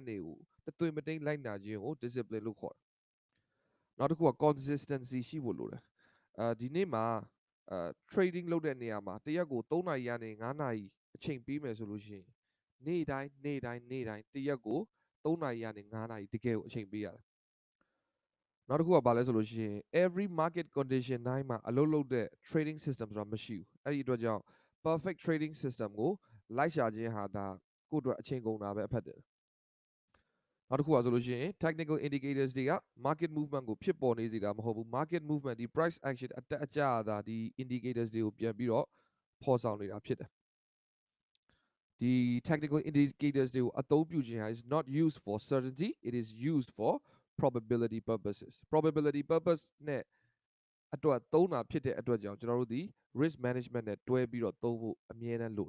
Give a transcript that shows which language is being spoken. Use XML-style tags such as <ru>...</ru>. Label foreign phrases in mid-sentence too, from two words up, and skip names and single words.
<my>တွေကိုတသွေမတိမ်လိုက်နာခြင်းကို discipline လို့ခေါ်တယ်နောက်တစ်ခုက consistency ရှိဖို့လိုတယ်ဒီနေ့မှာtrading လုပ်တဲ့နေရာမှာတရက်ကို3နာရီကနေ9နာရီအချိန်ပေးမယ်ဆိုလို့ရှိရင် နေ့တိုင်းတရက်ကို3နာရီကနေ9နာရီတကယ်ကိုအချိန်ပေးရတယ်နောက်တစ်ခုကဘာလဲဆိုလို့ရှိရင်</my> <en>every market condition</en> <my>တိုင်းမှာအ လုပ်လုပ်တဲ့</my> <en>trading system</en> <my>ဆိုတာမရှိဘူးအဲ့ဒီအတွက်ကြောင့်</my> <en>perfect trading system</en> <my>ကိုလိုက်ရှာခြင်းဟာဒါကိုယ့် အတွက်အချိန်ကုန်တာပဲအဖက်တယ်နောက်တစ်ခုကဆိုလို့ရှိရင်</my> <en>technical indicators</en> <my>တွေက</my> <en>market movement</en> <my>ကိုဖြစ်ပေါ်နေစေတာမဟုတ်ဘူး</my> <en>market movement</en> <my>ဒီ</my> <en>price action</en> <my>အတက်အကျသာဒီ indicators တွေကိုပြန်ပြီးတော့ဖော်ဆောင်နေတာဖြစ်တယ်ဒီ</my> <en>technical indicators</en> <my>တွေကိုအသုံးပြုခြင်းဟာ</my> <en>is not used for certainty it is used for probability purposes probability purpose</en> <my>နဲ့အတွက်သုံးတာဖြစ်တဲ့အတွက်ကြောင့်ကျွန်တော်တို့ဒီ</my> <en>risk management</en> <my>နဲ့တွဲပြီးတော့သုံးဖို့အမြဲတမ်းလိုတယ်</my>